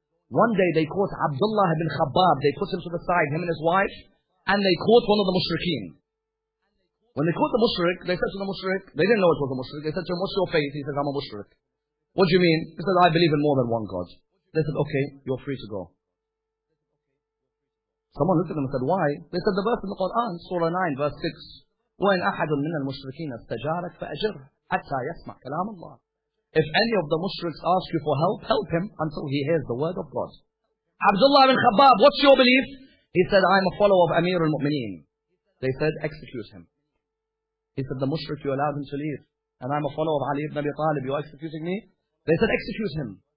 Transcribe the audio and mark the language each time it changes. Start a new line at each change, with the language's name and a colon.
English: One day they caught Abdullah ibn Khabbab. They put him to the side, him and his wife, and they caught one of the mushrikeen. When they caught the mushrik, they said to the mushrik, they didn't know it was a mushrik. They said to him, what's your faith? He said, I'm a mushrik. What do you mean? He said, I believe in more than one God. They said, okay, you're free to go. Someone looked at them and said, why? They said, the verse in the Quran, Surah 9, verse 6,
Arabic: وَإِنْ أَحَدٌ مِّنَ الْمُشْرِكِينَ اسْتَجَارَكَ فَأَجِرْهُ حَتَّى يَسْمَعْ كَلَامَ اللَّهِ.
English: If any of the mushriks ask you for help, help him until he hears the word of God. Abdullah ibn Khabbab, what's your belief? He said, I'm a follower of Amir al-Mu'mineen. They said, execute him. He said, the mushrik, you allowed him to leave. And I'm a follower of Ali ibn Abi Talib, you're executing me? They said, execute him.